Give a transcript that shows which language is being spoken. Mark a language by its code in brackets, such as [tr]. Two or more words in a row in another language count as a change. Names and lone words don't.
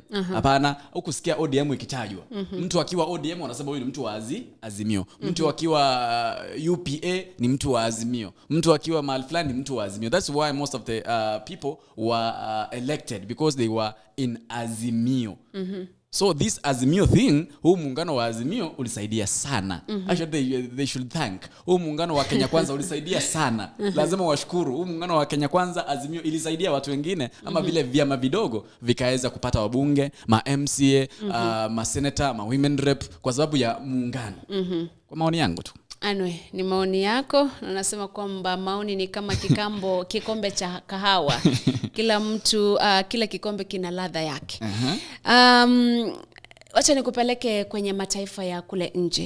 [sw] Hapana, ukusikia ODM ikitajwa. Mtu akiwa ODM wanasema huyu ni mtu wa Azimio. Mtu akiwa UPA ni mtu wa Azimio. Mtu akiwa mahali fulani ni mtu wa Azimio. [en] That's why most of the people were elected, because they were in Azimio. So this Azimio thing, [sw] huu muungano wa Azimio ulisaidia sana. [en] Actually they should thank. [sw] Huu muungano wa Kenya Kwanza ulisaidia sana. Lazima washukuru. Huu muungano wa Kenya Kwanza, Azimio, ilisaidia watu wengine ama vile vyama vidogo vikaweza kupata wabunge, ma MCA, ma senator, ma [en] women rep [sw] kwa sababu ya muungano. Kwa maoni yangu tu. Anwe, ni maoni yako. Nasema kwamba maoni ni kama kikombe cha kahawa. Kila mtu, kila kikombe kina ladha yake. Wacha nikupeleke kwenye mataifa ya kule nje.